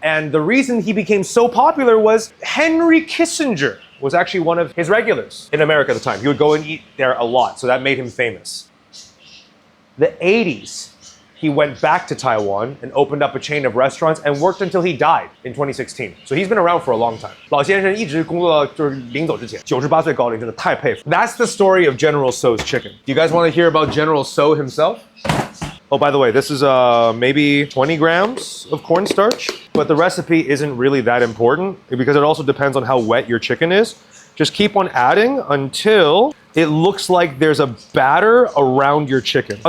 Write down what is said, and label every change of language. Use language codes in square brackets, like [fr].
[en] And the reason he became so popular was Henry Kissinger was actually one of his regulars in America at the time. He would go and eat there a lot, so that made him famous. The 80s, he went back to Taiwan and opened up a chain of restaurants and worked until he died in 2016. So he's been around for a long time. [zh] 老先生一直工作到就是临走之前，98岁高龄，真的太佩服。 [en] That's the story of General Tso's chicken. Do you guys want to hear about General Tso himself? Oh, by the way, this is maybe 20 grams of cornstarch, but the recipe isn't really that important because it also depends on how wet your chicken is. Just keep on adding until it looks like there's a batter around your chicken.